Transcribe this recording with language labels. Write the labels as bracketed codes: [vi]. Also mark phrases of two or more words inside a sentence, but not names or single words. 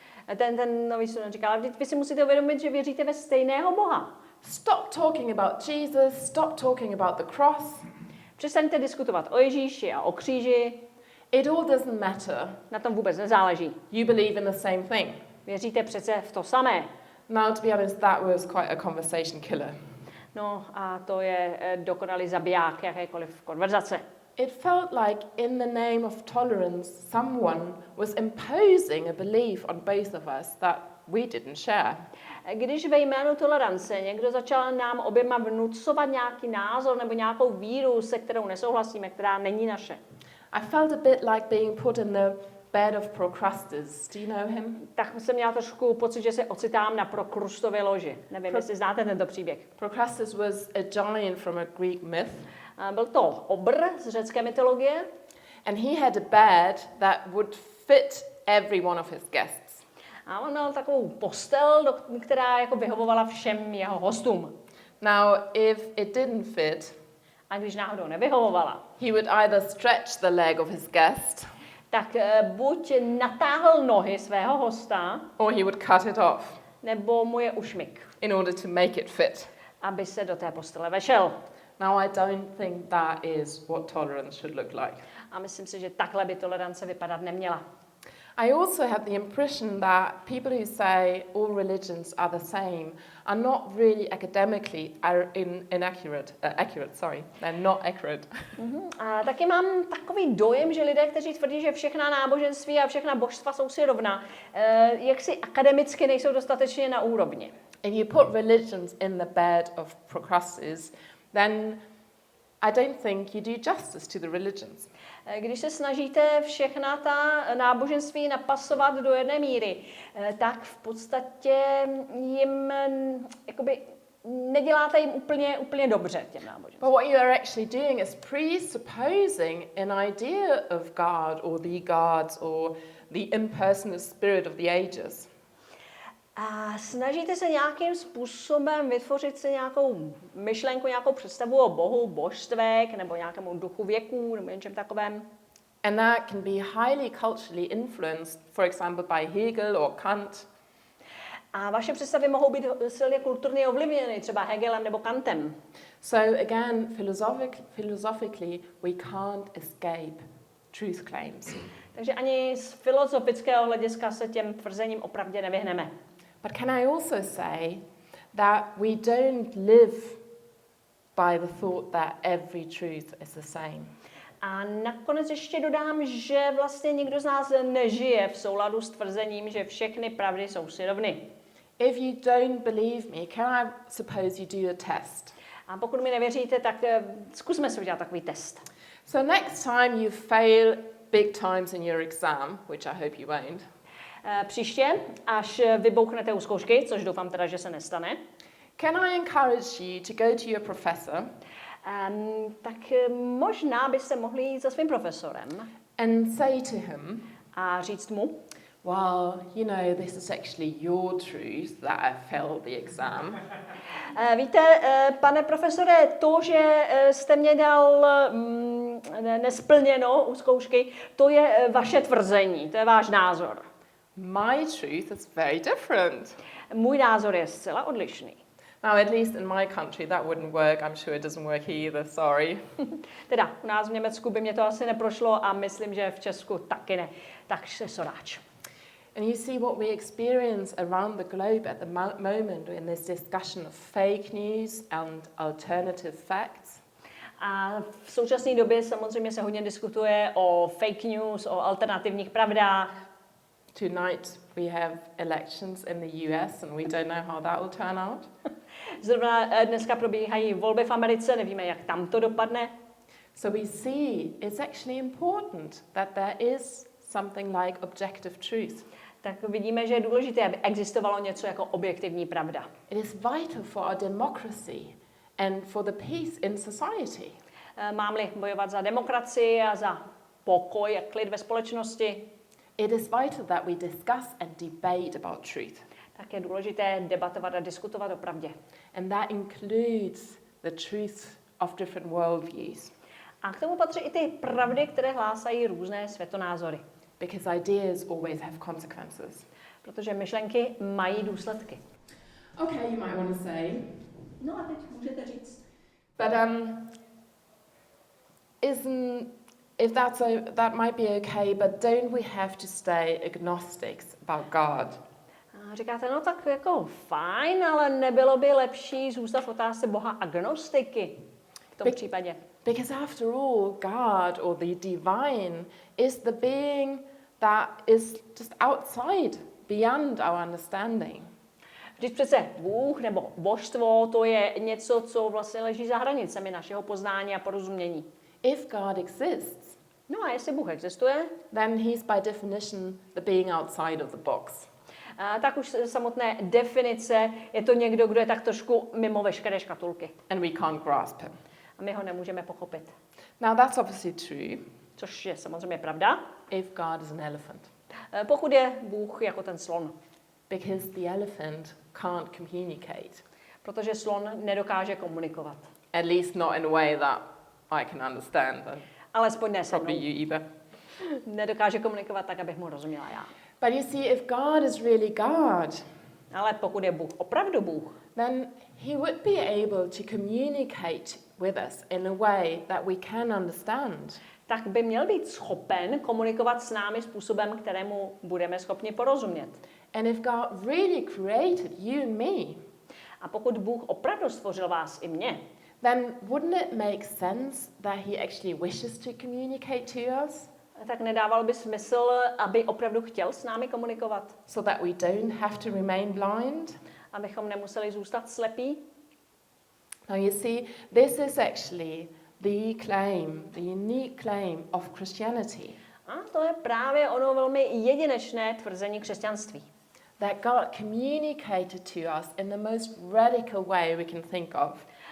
[cs] ten nový student říkal, vy si musíte uvědomit, že věříte ve stejného Boha. [en] Stop talking about Jesus, stop talking about the cross. [cs] Přestaňte diskutovat o Ježíši a o kříži. [en] It all doesn't matter. [cs] Na tom vůbec nezáleží. [en] You believe in the same thing. [cs] Věříte přece v to samé. [en] Now, to be honest, that was quite a conversation killer. [cs] No a to je dokonalý zabiják jakékoliv konverzace. [en] It felt like in the name of tolerance, someone was imposing a belief on both of us that we didn't share. [cs] Když ve jménu tolerance někdo začal nám oběma vnucovat nějaký názor nebo nějakou víru, se kterou nesouhlasíme, která není naše. [en] I felt a bit like being put in the bed of Procrustes. Do you know him? [cs] Tak jsem měla trošku pocit, že se ocitám na Prokrustově loži. Nevím, jestli znáte tento příběh. [en] Procrustes was a giant from a Greek myth. [cs] Byl to obr z řecké mytologie. [en] And he had a bed that would fit every one of his guests. [cs] A on měl takovou postel, která jako vyhovovala všem jeho hostům. [en] Now, if it didn't fit, [cs] A když náhodou nevyhovovala, [en] he would either stretch the leg of his guest, [cs] tak buď natáhl nohy svého hosta, [en] or he would cut it off [cs] nebo mu je ušmyk, [en] in order to make it fit. [cs] aby se do té postele vešel. [en] Now, I don't think that is what tolerance should look like. [cs] A myslím si, že takhle by tolerance vypadat neměla. [en] I also have the impression that people who say all religions are the same are not really academically inaccurate. They're not accurate. [cs] A taky mám takový dojem, že lidé, kteří tvrdí, že všechna náboženství a všechna božstva jsou si rovna, jaksi akademicky nejsou dostatečně na úrovni. [en] If you put religions in the bed of Procrustes, then I don't think you do justice to the religions. [cs] Když se snažíte všechna ta náboženství napasovat do jedné míry, tak v podstatě jim jakoby neděláte jim úplně dobře těm náboženstvím. [en] But what you are actually doing is presupposing an idea of God or the gods or the impersonal spirit of the ages. [cs] A snažíte se nějakým způsobem vytvořit si nějakou myšlenku, nějakou představu o Bohu, božstvech nebo nějakému duchu věků nebo něčem takovém. [en] And that can be highly culturally influenced, for example, by Hegel or Kant. [cs] A vaše představy mohou být silně kulturně ovlivněny, třeba Hegelem nebo Kantem. [en] So again, philosophically, we can't escape truth claims. [cs] Takže ani z filozofického hlediska se těm tvrzením opravdu nevyhneme. [en] But can I also say that we don't live by the thought that every truth is the same. [cs] A nakonec ještě dodám, že vlastně nikdo z nás nežije v souladu s tvrzením, že všechny pravdy jsou si rovny. [en] If you don't believe me, can I suppose you do a test? [cs] A pokud mi nevěříte, tak zkusme si udělat takový test. [en] So next time you fail big times in your exam, which I hope you won't. [cs] Příště, až vybouchnete u zkoušky, což doufám teda, že se nestane, [en] Can I encourage you to go to your professor [cs] tak možná byste mohli jít za svým profesorem [en] and say to him, [cs] a říct mu, [en] well, you know, this is actually your truth that I failed the exam. [cs] Víte, pane profesore, to, že jste mě dal nesplněno u zkoušky, to je vaše tvrzení, to je váš názor. [en] My truth is very different. [cs] Můj názor je zcela odlišný. [en] Now, at least in my country, that wouldn't work. I'm sure it doesn't work either, sorry. [cs] Teda, u nás v Německu by mě to asi neprošlo a myslím, že v Česku taky ne. Takže soráč. [en] And you see what we experience around the globe at the moment in this discussion of fake news and alternative facts. [cs] A v současné době samozřejmě se hodně diskutuje o [en] fake news, [cs] o alternativních pravdách. [en] Tonight we have elections in the US and we don't know how that will turn out. [cs] Zrovna dneska probíhají volby v Americe, nevíme, jak tam to dopadne. [en] So we see it's actually important that there is something like objective truth. [cs] Tak vidíme, že je důležité, aby existovalo něco jako objektivní pravda. [en] It is vital for our democracy and for the peace in society. [cs] Mám-li bojovat za demokracii a za pokoj a klid ve společnosti, [en] It is vital that we discuss and debate about truth. [cs] tak je důležité debatovat a diskutovat o pravdě. [en] And that includes the truth of different worldviews. [cs] A k tomu patří i ty pravdy, které hlásají různé světonázory. [en] Because ideas always have consequences. [cs] Protože myšlenky mají důsledky. [en] Okay, you might want to say. [cs] No a teď můžete říct. [en] But that might be okay, but don't we have to stay agnostics about God? [cs] A říkáte, no tak jako fajn, ale nebylo by lepší zůstat v otázce Boha agnostiky v tom případě. [en] Because after all, God or the divine is the being that is just outside, beyond our understanding. [cs] Vždyť přece Bůh nebo božstvo, to je něco, co vlastně leží za hranicemi našeho poznání a porozumění. [en] If God exists, [cs] No a jestli Bůh existuje, [en] then he's by definition the being outside of the box. [cs] tak už samotné definice je to někdo, kdo je tak trošku mimo veškeré škatulky. [en] And we can't grasp him. [cs] A my ho nemůžeme pochopit. [en] Now that's obviously true [cs] Což je samozřejmě pravda, [en] if God is an elephant. [cs] pokud je Bůh jako ten slon. [en] Because the elephant can't communicate. [cs] Protože slon nedokáže komunikovat. [en] At least not in a way that I can understand. And [cs] Alespoň ne se [en] probably [cs] mnou. [en] you either. [cs] Nedokáže komunikovat tak, abych mu rozuměla já. [en] But you see, if God is really God, [cs] Ale pokud je Bůh opravdu Bůh, [en] then he would be able to communicate with us in a way that we can understand. [cs] tak by měl být schopen komunikovat s námi způsobem, kterému budeme schopni porozumět. [en] And if God really created you and me, [cs] A pokud Bůh opravdu stvořil vás i mě, [en] then wouldn't it make sense that he actually wishes to communicate to us [cs] tak nedávalo by smysl, aby opravdu chtěl s námi komunikovat, [en] so that we don't have to remain blind? [cs] abychom nemuseli zůstat slepí? [en] Now you see, this is actually the claim, the unique claim of Christianity. [cs] A to je právě ono velmi jedinečné tvrzení křesťanství. [en] That God communicated to us in the most radical way we can think of.